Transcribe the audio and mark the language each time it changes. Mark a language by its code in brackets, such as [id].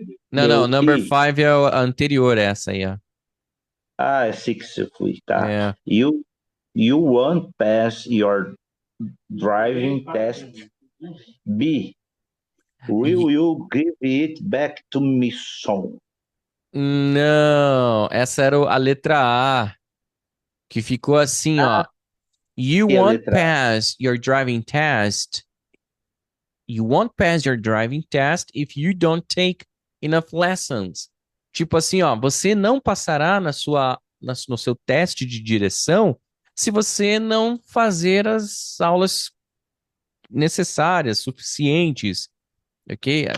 [pt] Não, [en] number 5 [pt] é o anterior essa aí, ó. é 6 eu fui, tá. É. [en] You won't pass your driving test. B. Will you give it back to me soon? [pt] Não, essa era a letra A, que ficou assim, ó. [en] You [pt] E a [en] won't [pt] letra A? [en] pass your driving test. You won't pass your driving test if you don't take enough lessons. [pt] Tipo assim, ó, você não passará no seu teste de direção se você não fazer as aulas necessárias, suficientes, ok?